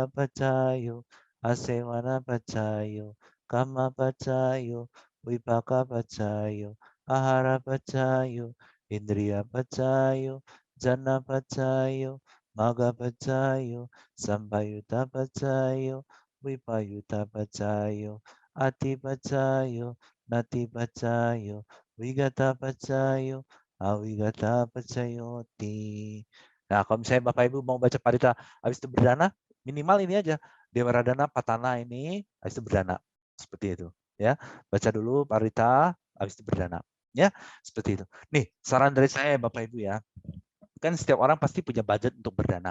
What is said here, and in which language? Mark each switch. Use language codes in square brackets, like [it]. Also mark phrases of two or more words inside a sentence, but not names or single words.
[pi] pacayo, asemana pacayo, kama pacayo, wipaka pacayo, ahara pacayo, indriya pacayo, jana pacayo, maga pacayo, sampayuta pacayo, wipayuta pacayo, ati pacayo, nati pacayo, wigata pacayo, awigata pacayoti. [id] Nah, kalau misalnya Bapak Ibu mau baca parita habis itu berdana, minimal ini aja. Dewa Radana Patana ini habis itu berdana. Seperti itu. Ya, baca dulu parita habis itu berdana. Ya, seperti itu. Nih, saran dari saya Bapak Ibu ya. Kan setiap orang pasti punya budget untuk berdana.